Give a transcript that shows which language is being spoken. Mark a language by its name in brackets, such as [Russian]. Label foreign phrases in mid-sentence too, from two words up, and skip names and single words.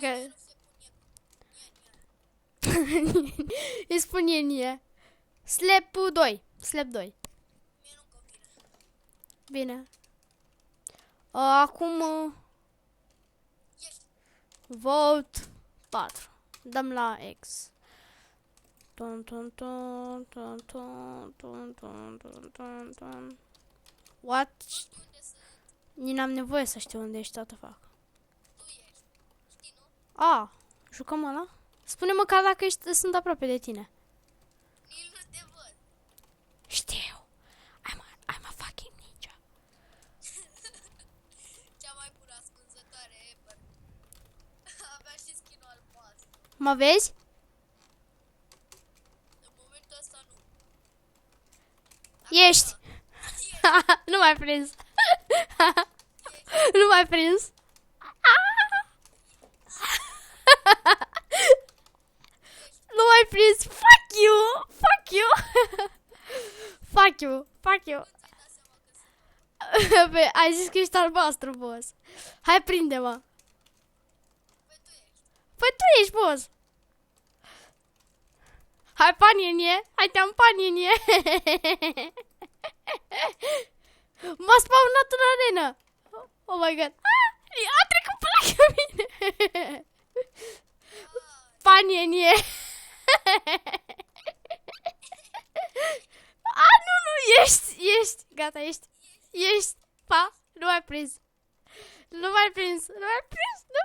[Romanian] Nu se pune. Îi spun nie. Slap 2. Slap 2. Mie nu convine. Bine. Acum... Ești. Vote 4. Dăm la X. Ton, ton, ton, ton, ton, ton, ton, ton, ton, ton. [English] What? [Romanian] Nu știu unde sunt. Nici n-am nevoie să știu unde ești, toată fac. Tu ești. Știi, nu? A, jucăm ăla? Spune măcar dacă sunt aproape de tine. Nici nu te văd. [English] Știu. I'm a fucking ninja. [Romanian] Cea mai bună ascunzătoare ever. Avea și skin-ul albastru. Mă vezi? În momentul ăsta nu. Ești. Nu m-ai prins. Nu m-ai prins. Nu m-ai prins. [English] Fuck you. Fuck you. Fuck you. Fuck you. [Romanian] Ți-ai dat seama că sunt. Bă, ai zis că ești albastru, boss. Hai, prinde-mă. Păi tu ești. Păi tu ești, boss. Hai, panie-nie. Hai, te-am panie-nie. M-a spawnat în arenă. [English] Oh my god. [Romanian] A trecut pe lângă mine. Panie-nie. Nu, ești. Gata, ești. Ești. Pa, nu m-ai prins. Nu m-ai prins. Nu m-ai prins.